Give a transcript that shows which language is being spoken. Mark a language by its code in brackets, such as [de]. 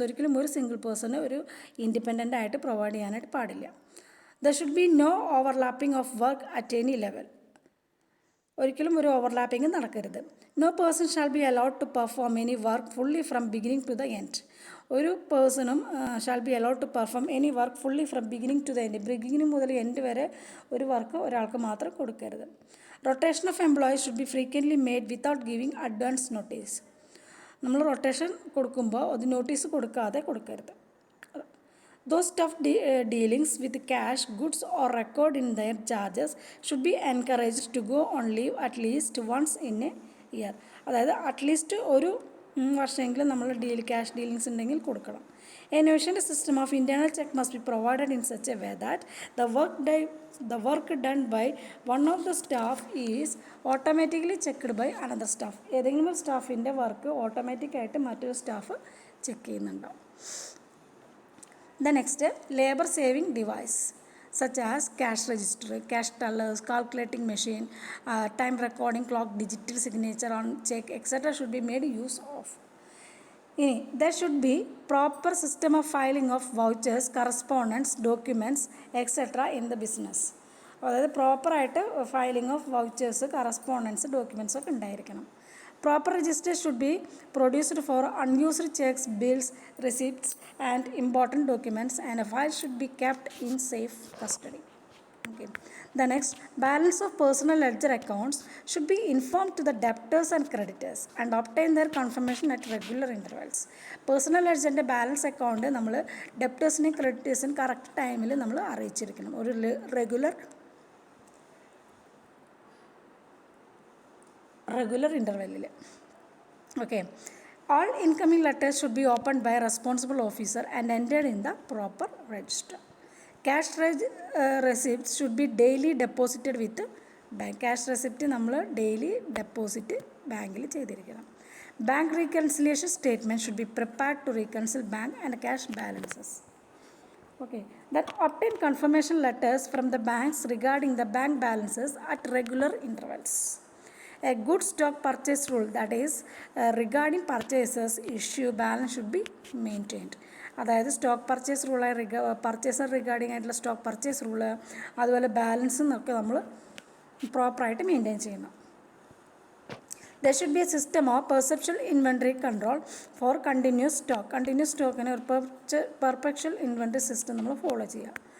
[ml] ഒരിക്കലും ഒരു single person ഒരു ഇൻഡിപെൻഡൻ്റ് ആയിട്ട് പ്രൊവൈഡ് ചെയ്യാനായിട്ട് പാടില്ല. [en] There should be no overlapping of work at any level. [ml] ഒരിക്കലും ഒരു ഓവർലാപ്പിംഗ് നടക്കരുത്. [en] No person shall be allowed to perform any work fully from beginning to the end. ഒരു പേഴ്സണും shall be allowed to perform any work fully from beginning to the end. [ml] Beginning മുതൽ end വരെ ഒരു work ഒരാൾക്ക് മാത്രം കൊടുക്കരുത്. [en] Rotation of employees should be frequently made without giving advance notice. [ml] നമ്മൾ rotation കൊടുക്കുമ്പോൾ അത് നോട്ടീസ് കൊടുക്കാതെ കൊടുക്കരുത്. [en] Those tough dealings with cash, goods or record in their charges should be encouraged to go on leave at least once in a year. [ml] അതായത് at least ഒരു വർഷമെങ്കിലും നമ്മൾ cash dealings ഉണ്ടെങ്കിൽ കൊടുക്കണം. [en] An efficient system of internal check must be provided in such a way that the work done by one of the staff is automatically checked by another staff. [ml] ഏതെങ്കിലും ഒരു സ്റ്റാഫിൻ്റെ work ഓട്ടോമാറ്റിക്കായിട്ട് മറ്റൊരു staff check ചെയ്യുന്നുണ്ടാവും. [en] The next, labor saving device such as cash register, cash tellers, calculating machine, time recording clock, digital signature on check, etc. should be made use of. ഇനി there should be proper system of filing of vouchers, correspondence, documents, etc. in the business. [ml] അതായത് പ്രോപ്പറായിട്ട് filing of vouchers, correspondence, documents ഒക്കെ ഉണ്ടായിരിക്കണം. [en] Proper registers should be produced for unused cheques, bills, receipts and important documents and a file should be kept in safe custody. Okay. The next, balance of personal ledger accounts should be informed to the debtors and creditors and obtain their confirmation at regular intervals. Personal ledger balance account [ml] നമ്മൾ ഡെപ്റ്റേഴ്സിനെയും ക്രെഡിറ്റേഴ്സിനും correct ടൈമിൽ നമ്മൾ അറിയിച്ചിരിക്കണം, ഒരു regular ഇൻ്റർവെല്ലിൽ. [en] Okay. All incoming letters should be opened by a responsible officer and entered in the proper register. Cash receipts should be daily deposited with bank. [ml] Cash receipt നമ്മൾ daily deposit ബാങ്കിൽ ചെയ്തിരിക്കണം. [en] Bank reconciliation statement should be prepared to reconcile bank and cash balances. Okay. That obtain confirmation letters from the banks regarding the bank balances at regular intervals. A good stock purchase rule, that is regarding purchases issue balance should be maintained. [ml] അതായത് stock purchase rule, purchaser regarding ആയിട്ടുള്ള stock purchase rule, അതുപോലെ ബാലൻസും ഒക്കെ നമ്മൾ പ്രോപ്പറായിട്ട് maintain ചെയ്യണം. [en] There should be a system of perpetual inventory control for continuous stock. [ml] Continuous സ്റ്റോക്കിന് ഒരു perpetual inventory system നമ്മൾ ഫോളോ ചെയ്യുക.